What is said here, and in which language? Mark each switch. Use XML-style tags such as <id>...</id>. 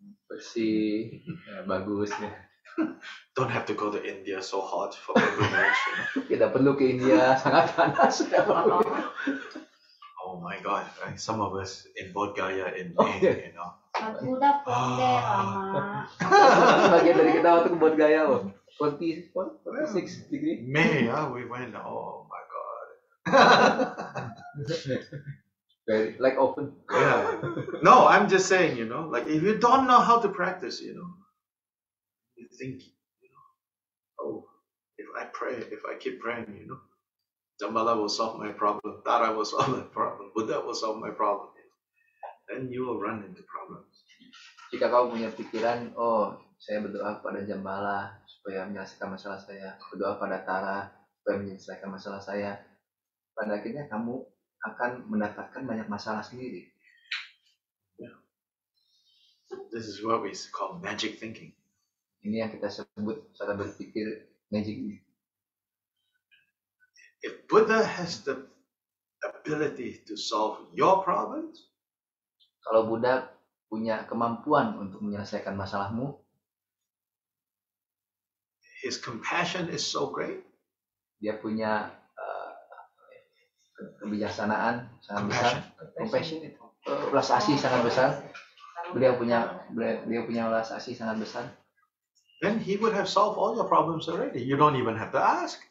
<id>bersih, bagus.</id> <en>Don't have to go to India, so hot for pilgrimage.</en> <id>Tidak perlu ke India, sangat panas.</id> <en>Oh my God! Right? Some of us in Bodh Gaya in May,</en> <id>Udah ponde lama. Sebagian dari kita waktu ke Bodh Gaya, 46 degree.</id> <en>May, we went. Oh my God! Very, like open. Yeah. No, I'm just saying, like if you don't know how to practice, you think, oh, if I pray, if I keep praying, Jambala will solve my problem, Tara will solve my problem, Buddha will solve my problem. Then you will run into problems.</en> <id>Jika kau punya pikiran, oh, saya berdoa kepada Jambala supaya menyelesaikan masalah saya, berdoa pada Tara supaya menyelesaikan masalah saya, pada akhirnya kamu akan mendapatkan banyak masalah sendiri.</id> <en>Yeah. This is what we call magic thinking.</en> <id>Ini yang kita sebut cara berpikir magic.</id> <en>If Buddha has the ability to solve your problems,</en> <id>kalau Buddha punya kemampuan untuk menyelesaikan masalahmu,</id> <en>his compassion is so great.</en> <id>Dia punya kebijaksanaan sangat besar, compassion itu, belas asih sangat besar. Beliau punya belas asih sangat besar.</id> <en>Then he would have solved all your problems already. You don't even have to ask.</en>